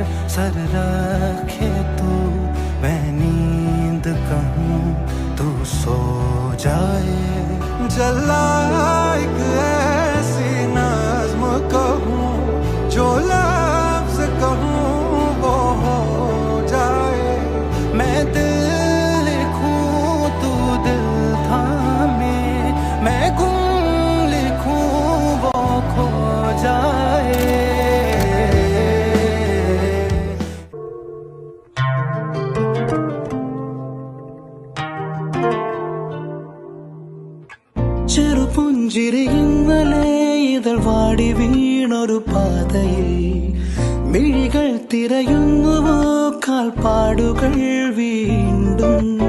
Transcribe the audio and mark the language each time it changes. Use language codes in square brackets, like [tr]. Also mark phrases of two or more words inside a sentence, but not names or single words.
[hi] सर रखे तू मैं नींद कहूँ तू सो जाए जला एक ऐसी नज़्म कहूँ जो लफ्ज़ कहूँ वो हो जाए मैं दिल लिखूँ तू दिल थामे मैं गुम लिखूँ वो खो जाए [ml] ചെറുപുഞ്ചിരി ഇന്നലെ ഇതൾ വാടി വീണൊരു പാതയിൽ മിഴികൾ തിരയുന്നുവോ കാൽപ്പാടുകൾ വീണ്ടും